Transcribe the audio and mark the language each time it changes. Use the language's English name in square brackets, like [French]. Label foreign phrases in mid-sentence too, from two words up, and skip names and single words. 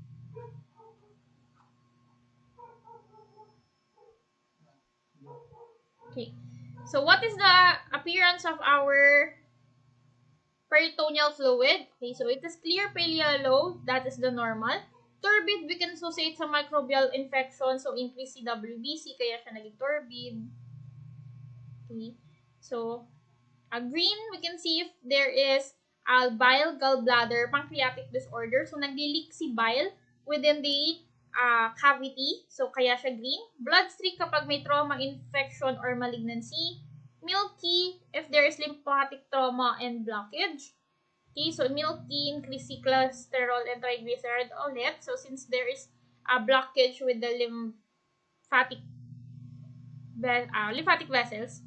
[English] Okay, so what is the appearance of our peritoneal fluid? Okay, so it is clear pale yellow, that is the normal. Turbid, we can associate sa microbial infection, so increase CWBC, [Filipino] kaya siya naging [English] turbid. Okay, so green, we can see if there is bile, gallbladder, pancreatic disorder, so [Filipino] nagli-leak si [English] bile within the cavity, so [Filipino] kaya siya [English] green. Blood streak [Filipino] kapag may [English] trauma, infection, or malignancy. Milky if there is lymphatic trauma and blockage. Okay, so milky, increase cholesterol and triglyceride ulit. So since there is a blockage with the lymphatic vessels.